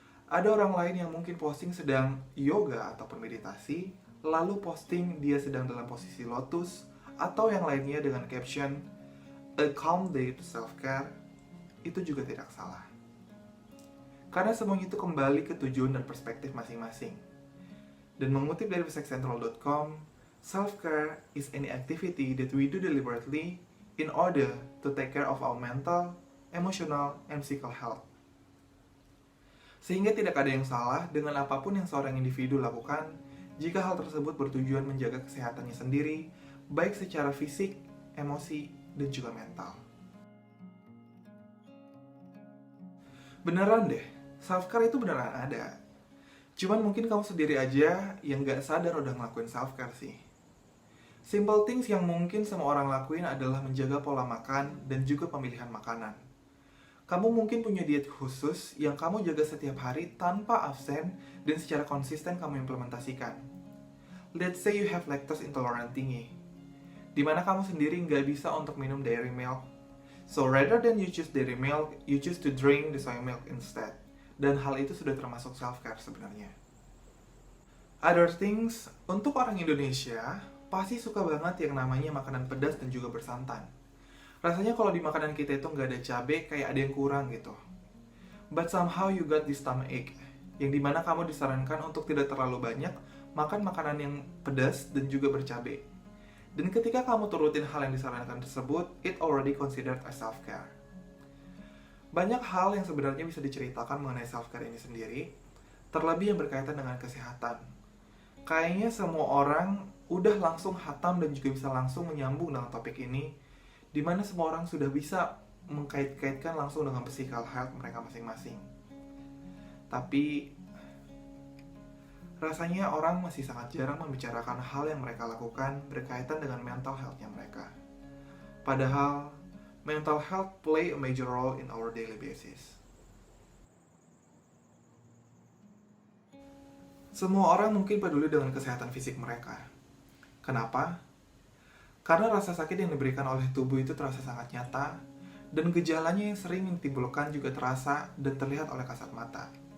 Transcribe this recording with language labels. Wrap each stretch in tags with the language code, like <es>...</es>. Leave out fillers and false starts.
<id>Ada orang lain yang mungkin posting sedang yoga atau meditasi, lalu posting dia sedang dalam posisi lotus, atau yang lainnya dengan caption</id> <en>A calm day to self-care.</en> <id>Itu juga tidak salah. Karena semuanya itu kembali ke tujuan dan perspektif masing-masing. Dan mengutip dari</id> <en>physicscentral.com, self-care is any activity that we do deliberately in order to take care of our mental, emotional, and physical health.</en> <id>Sehingga tidak ada yang salah dengan apapun yang seorang individu lakukan jika hal tersebut bertujuan menjaga kesehatannya sendiri, baik secara fisik, emosi, dan juga mental. Beneran deh, self-care itu beneran ada. Cuman mungkin kamu sendiri aja yang gak sadar udah ngelakuin self-care sih.</id> <en>Simple things</en> <id>yang mungkin semua orang lakuin adalah menjaga pola makan dan juga pemilihan makanan. Kamu mungkin punya diet khusus yang kamu jaga setiap hari tanpa absen dan secara konsisten kamu implementasikan.</id> <en>Let's say you have lactose intolerant thingy,</en> <id>dimana kamu sendiri nggak bisa untuk minum</id> <en>dairy milk. So rather than you choose dairy milk, you choose to drink the soy milk instead.</en> <id>Dan hal itu sudah termasuk self-care sebenarnya.</id> <en>Other things,</en> <id>untuk orang Indonesia, pasti suka banget yang namanya makanan pedas dan juga bersantan. Rasanya kalau di makanan kita itu nggak ada cabai, kayak ada yang kurang gitu.</id> <en>But somehow you got this stomachache,</en> <id>yang dimana kamu disarankan untuk tidak terlalu banyak makan makanan yang pedas dan juga bercabai. Dan ketika kamu turutin hal yang disarankan tersebut,</id> <en>it already considered as self-care.</en> <id>Banyak hal yang sebenarnya bisa diceritakan mengenai self-care ini sendiri, terlebih yang berkaitan dengan kesehatan. Kayaknya semua orang udah langsung hatam dan juga bisa langsung menyambung dengan topik ini, di mana semua orang sudah bisa mengkait-kaitkan langsung dengan physical health mereka masing-masing. Tapi rasanya orang masih sangat jarang membicarakan hal yang mereka lakukan berkaitan dengan mental health-nya mereka. Padahal</id> <en>mental health play a major role in our daily basis.</en> <id>Semua orang mungkin peduli dengan kesehatan fisik mereka. Kenapa? Karena rasa sakit yang diberikan oleh tubuh itu terasa sangat nyata, dan gejalanya yang sering ditimbulkan juga terasa dan terlihat oleh kasat mata.</id>